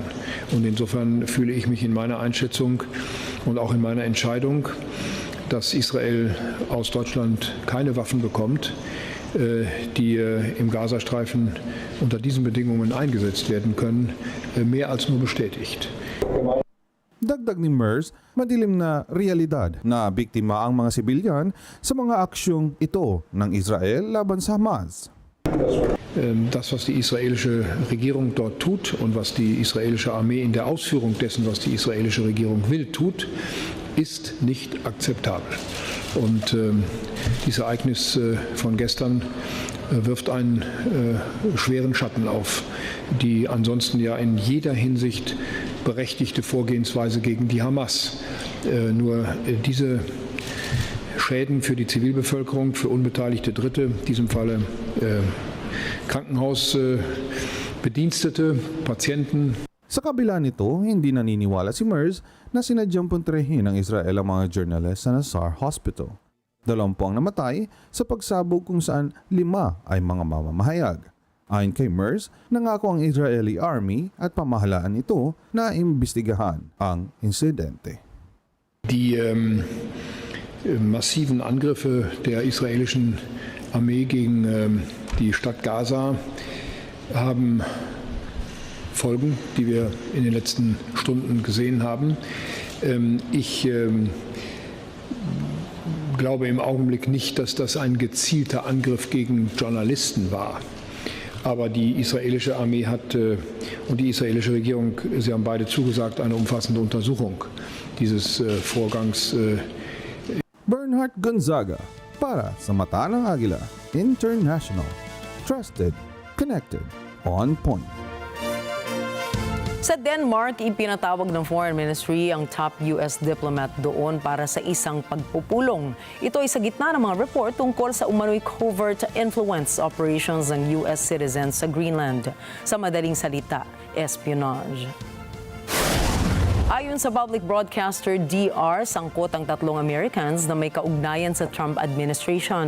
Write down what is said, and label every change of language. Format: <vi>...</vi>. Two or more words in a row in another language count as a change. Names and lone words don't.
<de>Und insofern fühle ich mich in meiner Einschätzung und auch in meiner Entscheidung dass Israel aus Deutschland keine Waffen bekommt, die im Gazastreifen unter diesen Bedingungen eingesetzt werden können, mehr als nur bestätigt.</de> <tl>Dagdag ni Mers, madilim na realidad na biktima ang mga sibilyan sa mga aksyong ito ng Israel laban sa Hamas.</tl> <de>Das, was die israelische Regierung dort tut und was die israelische Armee in der Ausführung dessen, was die israelische Regierung will, tut, ist nicht akzeptabel. Und dieses Ereignis von gestern wirft einen schweren Schatten auf die ansonsten ja in jeder Hinsicht berechtigte Vorgehensweise gegen die Hamas. Nur diese Schäden für die Zivilbevölkerung, für unbeteiligte Dritte, in diesem Falle Krankenhausbedienstete, Patienten.</de> <tl>Sa kabila nito, hindi naniniwala si Mers na sinadyang punterehin ng Israel ang mga journalist sa Nasar Hospital. 20 ang namatay sa pagsabog kung saan 5 ay mga mamamahayag. Ayon kay Mers, nangako ang</tl> <en>Israeli Army</en> <tl>at pamahalaan nito na imbestigahan ang insidente.</tl> <de>Die massiven Angriffe der israelischen Armee gegen die Stadt Gaza haben Folgen, die wir in den letzten Stunden gesehen haben. Ich glaube im Augenblick nicht, dass das ein gezielter Angriff gegen Journalisten war. Aber die israelische Armee hat und die israelische Regierung, sie haben beide zugesagt, eine umfassende Untersuchung dieses Vorgangs.</de> <tl>Bernhard Gonzaga para sa Mata ng Agila International.</tl> <en>Trusted, connected, on point.</en> <tl>Sa Denmark, ipinatawag ng</tl> <en>Foreign Ministry</en> <tl>ang</tl> <en>top US diplomat</en> <tl>doon para sa isang pagpupulong. Ito ay sa gitna ng mga report tungkol sa umano'y</tl> <en>covert influence operations</en> <tl>ng</tl> <en>US citizens</en> <tl>sa Greenland. Sa madaling salita, espionage. Ayon sa</tl> <en>public broadcaster</en> <tl>DR, sangkot ang 3 Americans na may kaugnayan sa Trump administration.</tl>